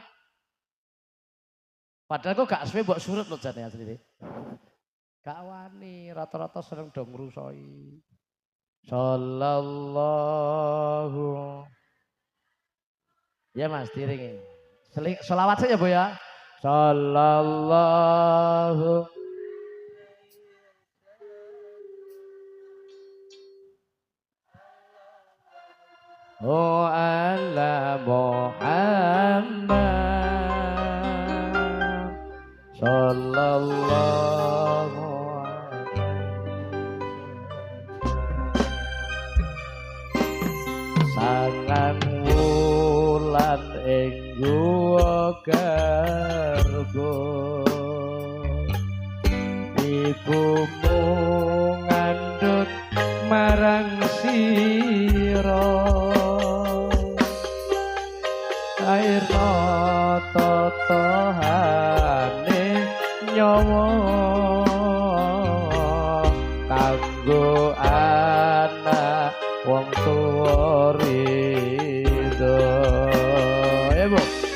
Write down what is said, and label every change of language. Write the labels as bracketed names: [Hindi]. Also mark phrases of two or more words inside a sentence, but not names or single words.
[Javanese] Padahal kok gak suwe mbok surut lho jane asline. Gak wani, rata-rata seneng do ngrusoi. Sallallahu. Ya Mas, diringi. [Indonesian] Selawat saja, [Javanese] Bu ya. Sallallahu. Oh ala Muhammad sallallahu sangang wulan ing guwa garba ibumu ngandhut marang sira air totohane nyawa kanggo anak wong tuwa ridho ya Bu